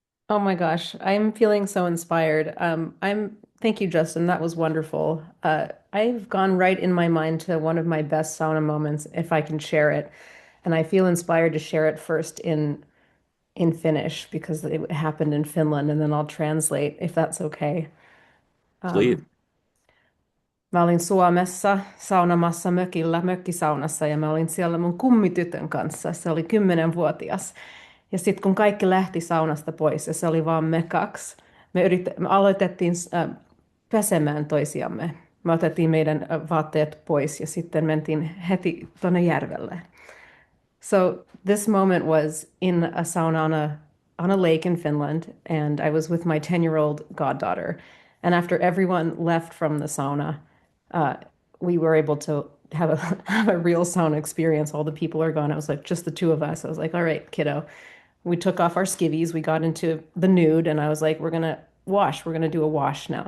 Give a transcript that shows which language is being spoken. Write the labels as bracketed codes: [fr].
[en] Oh my gosh, I'm feeling so inspired. Thank you, Justin. That was wonderful. I've gone right in my mind to one of my best sauna moments, if I can share it. And I feel inspired to share it first in Finnish because it happened in Finland, and then I'll translate if that's okay. Please. [fi] Mä olin Suomessa saunamassa mökillä, mökkisaunassa, ja mä olin siellä mun kummitytön kanssa. Se oli 10-vuotias. Ja sitten kun kaikki lähti saunasta pois, ja se oli vaan me kaksi, me aloitettiin pesemään toisiamme. Me otettiin meidän vaatteet pois ja sitten mentiin heti tuonne järvelle. [en] So this moment was in a sauna on a lake in Finland, and I was with my 10-year-old goddaughter. And after everyone left from the sauna, uh, we were able to have a have a real sauna experience. All the people are gone. It was like just the two of us. I was like, all right, kiddo. We took off our skivvies. We got into the nude, and I was like, we're gonna wash. We're gonna do a wash now.